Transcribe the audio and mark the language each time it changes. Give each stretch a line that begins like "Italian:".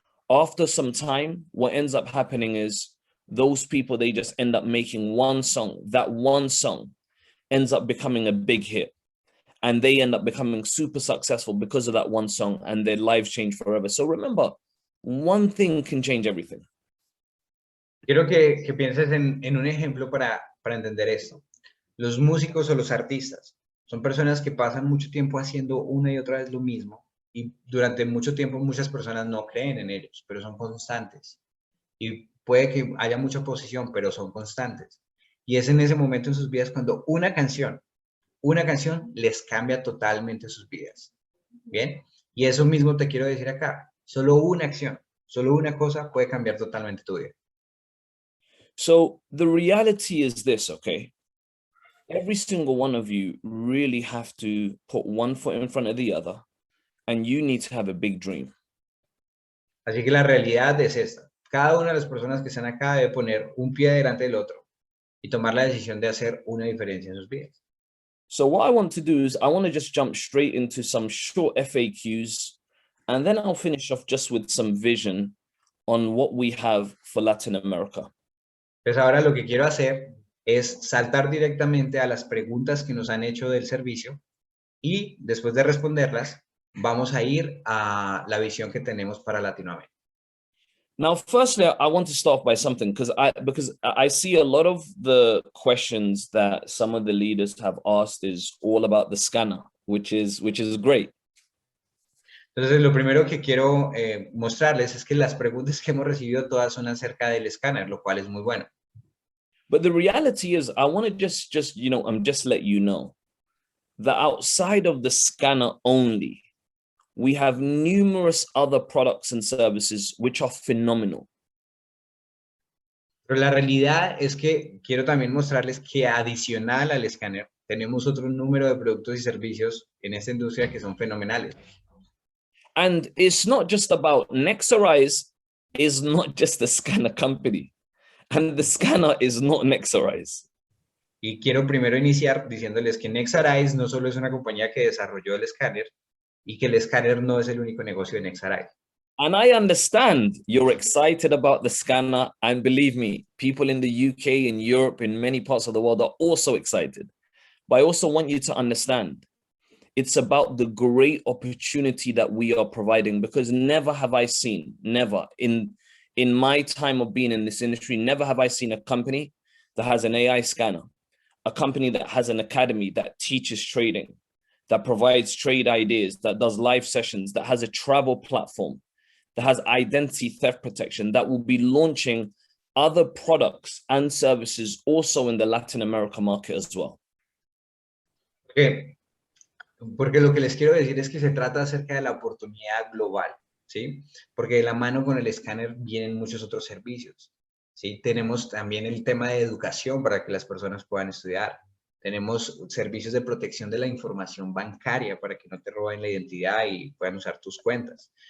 English: After some time, what ends up happening is those people, they just end up making one song. That one song ends up becoming a big hit. And they end up becoming super successful because of that one song, and their lives change forever. So remember, one thing can change everything.
Spanish: Quiero que pienses en un ejemplo para entender esto. Los músicos o los artistas son personas que pasan mucho tiempo haciendo una y otra vez lo mismo, y durante mucho tiempo muchas personas no creen en ellos, pero son constantes. Y puede que haya mucha oposición, pero son constantes. Y es en ese momento en sus vidas cuando una canción les cambia totalmente sus vidas. ¿Bien? Y eso mismo te quiero decir acá. Solo una acción, solo una cosa puede cambiar totalmente tu vida.
English: So the reality is this, okay? Every single one of you really have to put one foot in front of the other, and you need to have a big dream.
Spanish: Así que la realidad es esta. Cada una de las personas que están acá debe poner un pie delante del otro y tomar la decisión de hacer una diferencia en sus vidas.
English: So what I want to do is I want to just jump straight into some short FAQs, and then I'll finish off just with some vision on what we have for Latin America.
Spanish: Pues ahora lo que quiero hacer es saltar directamente a las preguntas que nos han hecho del servicio, y después de responderlas, vamos a ir a la visión que tenemos para Latinoamérica.
English: Now, firstly, I want to start by something because I see a lot of the questions that some of the leaders have asked is all about the scanner, which is great.
Spanish: Entonces, lo primero que quiero mostrarles es que las preguntas que hemos recibido todas son acerca del escáner, lo cual es muy bueno.
English: But the reality is, I want to just let you know that outside of the scanner only, we have numerous other products and services which are phenomenal.
Spanish: Pero la realidad es que quiero también mostrarles que adicional al escáner, tenemos otro número de productos y servicios en esta industria que son fenomenales.
English: And it's not just about Nexarize is not just a scanner company. And the scanner is not Nexarize.
Spanish: Y quiero primero iniciar diciéndoles que Nexarize no solo es una compañía que desarrolló el escáner y que el escáner no es el único negocio de Nexarize.
English: And I understand you're excited about the scanner. And believe me, people in the UK, in Europe, in many parts of the world are also excited. But I also want you to understand it's about the great opportunity that we are providing, because never have I seen, never in my time of being in this industry, never have I seen a company that has an AI scanner, a company that has an academy that teaches trading, that provides trade ideas, that does live sessions, that has a travel platform, that has identity theft protection, that will be launching other products and services also in the Latin America market as well. Okay.
Spanish: Porque lo que les quiero decir es que se trata acerca de la oportunidad global, ¿sí? Porque de la mano con el escáner vienen muchos otros servicios, ¿sí? Tenemos también el tema de educación para que las personas puedan estudiar. Tenemos servicios de protección de la información bancaria para que no te roben la identidad y puedan usar tus cuentas.